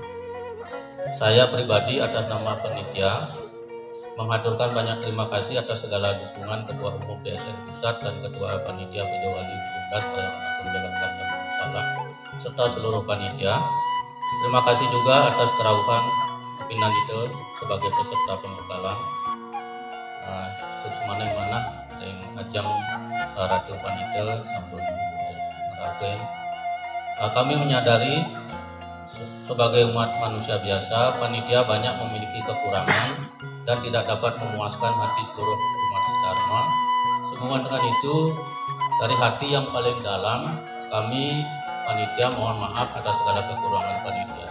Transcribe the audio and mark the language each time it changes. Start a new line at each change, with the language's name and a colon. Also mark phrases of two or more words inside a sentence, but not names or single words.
Indonesian: Saya pribadi atas nama panitia mengaturkan banyak terima kasih atas segala dukungan Ketua Umum PSN Pusat dan Ketua Panitia Pujawali 17 Perayaan Agung Jakarta Gunung Salak serta seluruh panitia. Terima kasih juga atas kerauhan Pinandita sebagai peserta pembekalan.
Balinese: Sesemana mana yang ajang Ratu Panitia sampun meragen.
Indonesian: Kami menyadari sebagai umat manusia biasa, panitia banyak memiliki kekurangan dan tidak dapat memuaskan hati seluruh umat sedharma. Sehubungan dengan itu, dari hati yang paling dalam, kami panitia mohon maaf atas segala kekurangan panitia.